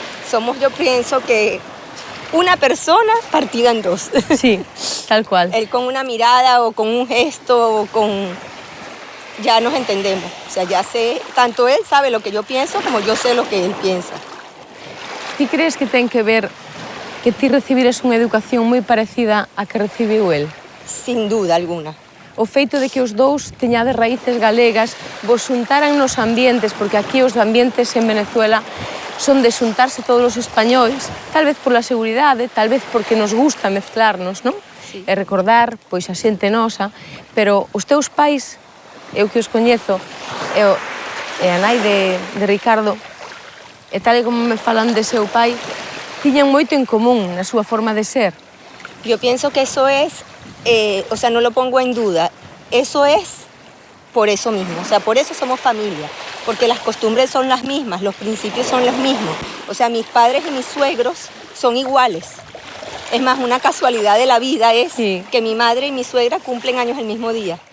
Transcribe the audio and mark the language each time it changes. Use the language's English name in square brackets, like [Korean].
[Spanish] Somos, yo pienso que una persona partida en dos. Sí, tal cual. Él con una mirada o con un gesto o con... Ya nos entendemos. O sea, ya sé, tanto él sabe lo que yo pienso como yo sé lo que él piensa. [Galician] Ti crees que ten que ver que ti recibires unha educación moi parecida a que recibiu él? [Spanish] Sin duda alguna. [Galician] O feito de que os dous teñades raíces galegas vos xuntaran nos ambientes, porque aquí os ambientes en Venezuela son de xuntarse todos os españois, tal vez pola seguridade, tal vez porque nos gusta mezclarnos, non? [Spanish] Sí. [Galician] E recordar, pois, a xente nosa, pero os teus pais, eu que os coñezo, e a nai de Ricardo, e tal e como me falan de seu pai, tiñan moito en común na súa forma de ser. [Spanish] Yo pienso que eso es, o sea, no lo pongo en duda, eso es por eso mismo, o sea, por eso somos familia, porque las costumbres son las mismas, los principios son los mismos, o sea, mis padres y mis suegros son iguales. Es más, una casualidad de la vida es que mi madre y mi suegra cumplen años el mismo día.